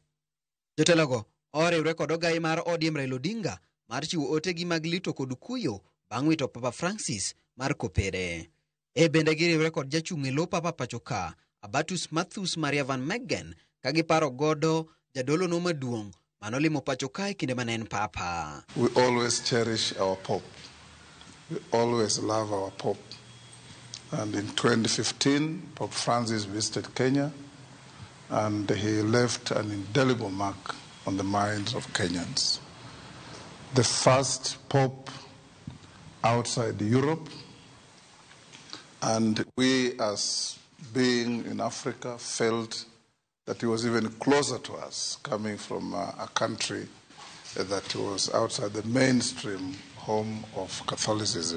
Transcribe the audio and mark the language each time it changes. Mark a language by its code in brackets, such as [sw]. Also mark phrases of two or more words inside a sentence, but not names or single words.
[luo] Jotelogo oriwre kod ogai mar ODM Raila Odinga mar chiwo otegi mag lito kod kuyo bang' wito Papa Francis mar kopere. Bende giriwre kod jachung' e lo Papa pachoka Abatus Mathus Maria Van Meggen ka giparo godo jadolono maduong' manolimo pachoka e kinde manen Papa. [en] We always cherish our Pope. We always love our Pope. And in 2015, Pope Francis visited Kenya and he left an indelible mark on the minds of Kenyans. The first Pope outside Europe, and we as being in Africa felt that he was even closer to us, coming from a country that was outside the mainstream home of Catholicism.